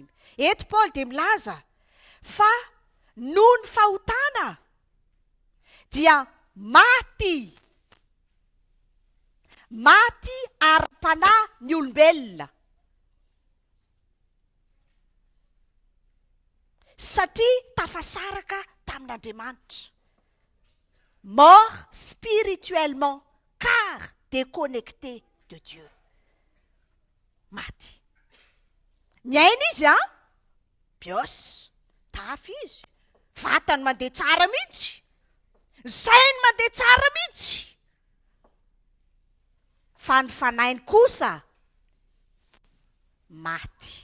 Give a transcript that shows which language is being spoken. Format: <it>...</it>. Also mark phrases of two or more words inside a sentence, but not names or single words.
<mg>Eto Paoly dia milaza fa noho ny fahotana dia maty ara-panahy ny olombelona. Satria tafasaraka tamin'Andriamanitra.</mg> <fr>Mort spirituellement car déconnecté de Dieu.</fr> <mg>Maty. Miaina izy bios, tafy izy. Vatany mandeha tsara mihitsy. Sainy mandeha tsara mihitsy. Fa ny fanainy kosa maty.</mg>